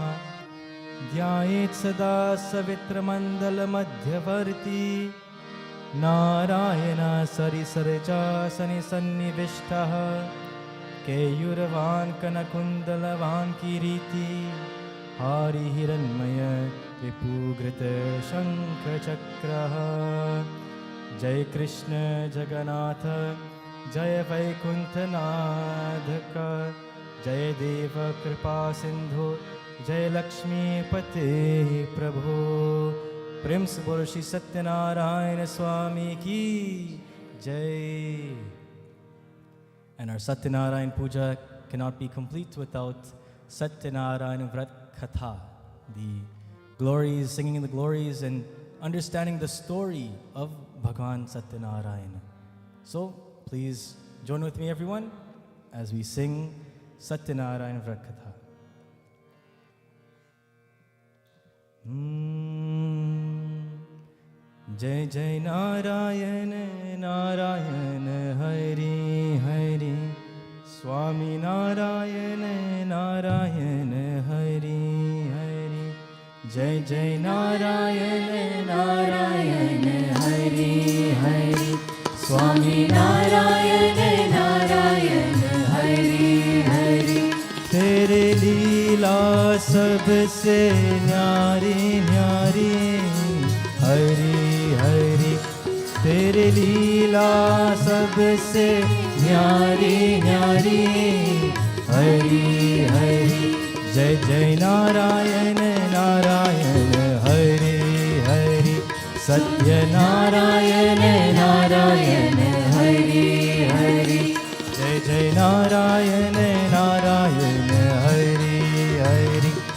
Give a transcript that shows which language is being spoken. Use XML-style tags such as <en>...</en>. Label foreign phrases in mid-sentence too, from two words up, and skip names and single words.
<sa>ध्यायेत् सदा सवित्रमण्डलमध्यवर्ती नारायण सरिसरजासने सन्निविष्टः केयूरवान् कनकुण्डलवान् किरीटी हारिहिरण्मय रिपुघृत शङ्खचक्रः।</sa> <hi>जय कृष्ण जगन्नाथ जय वैकुंठनाथ का जय देव कृपा सिंधु जय लक्ष्मीपते प्रभु। प्रेम से बोलो श्री सत्यनारायण स्वामी की जय।</hi> <en>And our Satyanarayan Puja cannot be complete without Satyanarayan Vrat Katha, the glories, singing the glories and understanding the story of Bhagwan Satyanarayan. So please join with me everyone as we sing Satyanarayan Vrat Katha.</en> <hi>जय जय नारायण नारायण हरि हरि स्वामी नारायण नारायण हरि हरि जय जय नारायण नारायण हरि हरि स्वामी नारायण नारायण हरि हरि तेरे लीला सबसे न्यारी न्यारी हरि हरि तेरे लीला सबसे न्यारी न्यारी हरि हरि जय जय नारायण नारायण हरि हरि सत्यनारायण नारायण हरि हरि जय जय नारायण नारायण हरि हरि</hi>